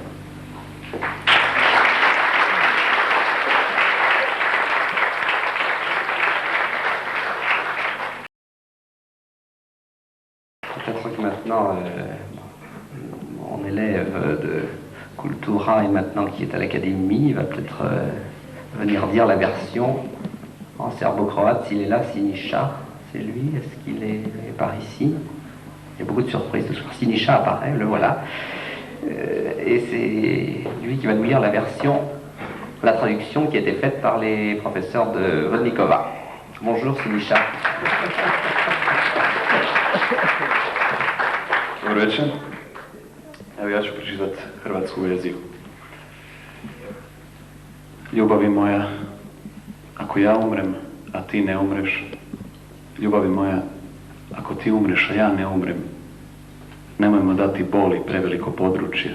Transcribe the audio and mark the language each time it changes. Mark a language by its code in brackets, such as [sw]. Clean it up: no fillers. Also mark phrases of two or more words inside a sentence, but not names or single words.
[fr] Peut-être que maintenant, mon élève de Cultura, et maintenant qui est à l'académie, va peut-être venir dire la version en serbo-croate, s'il est là, Siniša, c'est lui, est-ce qu'il est par ici? Il y a beaucoup de surprises ce soir. Siniša apparaît, le voilà. Et c'est lui qui va nous lire la version, la traduction qui a été faite par les professeurs de Vodnikova. Bonjour Siniša. [hr] Dobar večer. Evo ja ću pročitati hrvatsku verziju. Ljubavi moja, ako ja umrem, a ti ne umreš, ljubavi moja, ako ti umreš, a ja ne umrem, nemojmo dati boli preveliko područje.